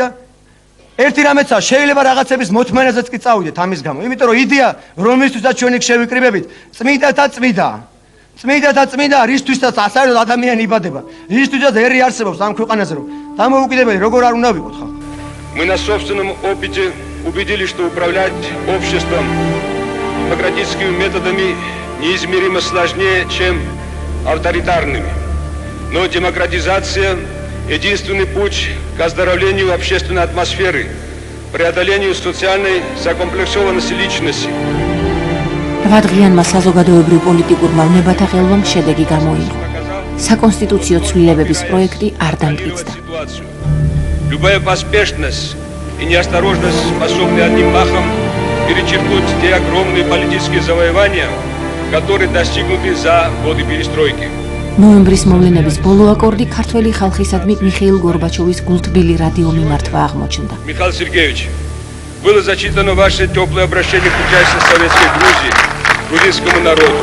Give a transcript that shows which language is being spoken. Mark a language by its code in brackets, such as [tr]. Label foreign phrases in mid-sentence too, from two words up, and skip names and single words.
[ka] ერთი რამეცა შეიძლება რაღაცების მოთმენაზეც კი წავიდეთ ამის გამო, იმიტომ რომ იდეა, რომელთვისაც ჩვენ იქ შევიკრიბებით, წმინდათა წმინდაა. წმინდათა წმინდა, რისთვისაც ასაერთოდ ადამიანი იბადება, რისთვისაც ერი არსებობს ამ ქვეყანაზე, რომ დამოუკიდებელი როგორ არ უნდა ვიყოთ ხალხო. [ru] Мы на собственном опыте убедились, что управлять обществом демократическими методами неизмеримо сложнее, чем авторитарными. Но демократизация – единственный путь к оздоровлению общественной атмосферы, преодолению социальной закомплексованности личности. [ka] რვადღიანმა საზოგადოებრივ პოლიტიკურმა უნებათა ხელვამ შედეგი გამოიღო. საკონსტიტუციო ცვლილებების პროექტი არ დამტკიცდა. [ru] Любая поспешность и неосторожность способны одним махом перечеркнуть те огромные политические завоевания, которые достигнуты за годы перестройки. [ka] ნოემბრის მოვლენების ბოლო აკორდი ქართველი ხალხისადმი მიხეილ გორბაჩოვის გულთბილი რადიომიმართვა აღმოჩნდა. [ru] Михаил Сергеевич, было зачитано ваше теплое обращение к участию Советской Грузии, грузинскому народу.